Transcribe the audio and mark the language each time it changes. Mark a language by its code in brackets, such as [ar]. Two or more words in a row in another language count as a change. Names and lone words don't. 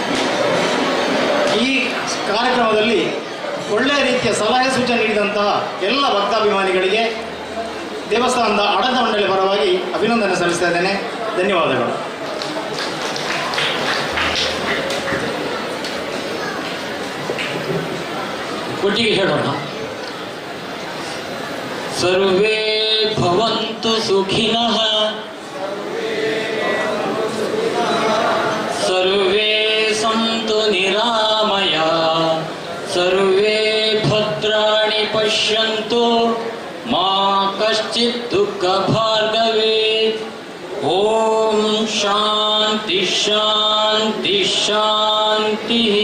[kn] ಈ ಕಾರ್ಯಕ್ರಮದಲ್ಲಿ ಒಳ್ಳೆಯ ರೀತಿಯ ಸಲಹೆ ಸೂಚನೆ ನೀಡಿದಂತಹ ಎಲ್ಲ ಭಕ್ತಾಭಿಮಾನಿಗಳಿಗೆ ದೇವಸ್ಥಾನದ ಆಡಳಿತ ಮಂಡಳಿ ಪರವಾಗಿ ಅಭಿನಂದನೆ ಸಲ್ಲಿಸ್ತಾ ಇದ್ದೇನೆ. ಧನ್ಯವಾದಗಳು. ಒಟ್ಟಿಗೆ ಹೇಳೋಣ. [sa] ಸರ್ವೇ ಭವಂತು ಸುಖಿನಃ, ಸರ್ವೇ ಸಂತು ನಿರಾಮಯಾಃ, ಸರ್ವೇ ಭದ್ರಾಣಿ ಪಶ್ಯಂತು ಮಾ ಕಶ್ಚಿತ್ ದುಃಖಭಾಗ್ ಭವೇತ್. ಓಂ ಶಾಂತಿ ಶಾಂತಿ ಶಾಂತಿ.